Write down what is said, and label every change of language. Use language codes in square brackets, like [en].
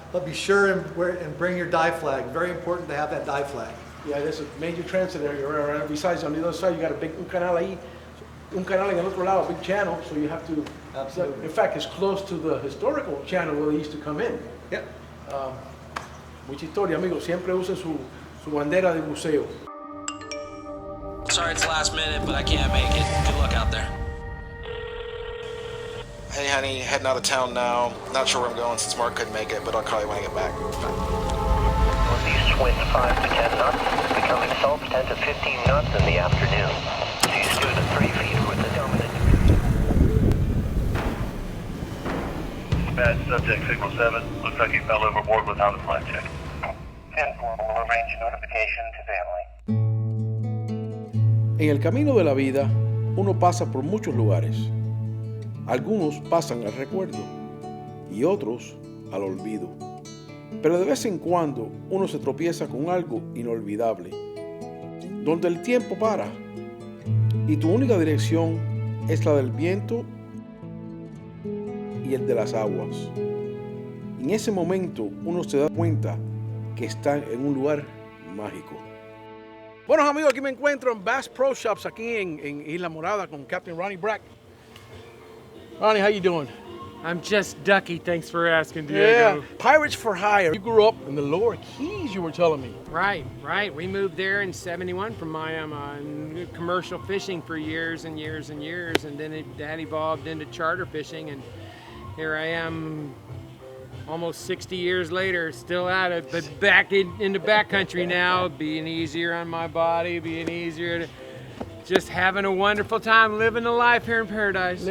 [en] But be sure and bring your dive flag. Very important to have that dive flag. Yeah, there's a major transit area. Besides, on the other side, you got [es] un canal ahí. Un canal en el otro lado, [en] a big channel, so you have to. Absolutely. In fact, it's close to the historical channel where they used to come in. Yep. [es] Mucha historia, amigos. Siempre usen su bandera de buceo. [en] Sorry it's last minute, but I can't make it. Good luck out there. Hey honey, heading out of town now. Not sure where I'm going since Mark couldn't make it, but I'll call you when I get back. Northeast wind 5 to 10 knots, becoming south 10 to 15 knots in the afternoon. Seas 2 to 3 feet with the dominant. Bad subject signal 7. Looks like he fell overboard without a flight check. 10-4 will arrange notification to family. [es] En el camino de la vida, uno pasa por muchos lugares. Algunos pasan al recuerdo y otros al olvido. Pero de vez en cuando uno se tropieza con algo inolvidable, donde el tiempo para y tu única dirección es la del viento y el de las aguas. En ese momento uno se da cuenta que está en un lugar mágico. Bueno amigos, aquí me encuentro en Bass Pro Shops aquí en Islamorada con Captain Ronnie Brack. [en] Ronnie, how you doing? I'm just ducky, thanks for asking, Yeah, Diego. Pirates for Hire. You grew up in the Lower Keys, you were telling me. Right. We moved there in '71 from Miami and commercial fishing for years and years and years, and then that evolved into charter fishing, and here I am almost 60 years later, still at it, but back in the backcountry now, being easier on my body, being easier to just having a wonderful time living the life here in paradise.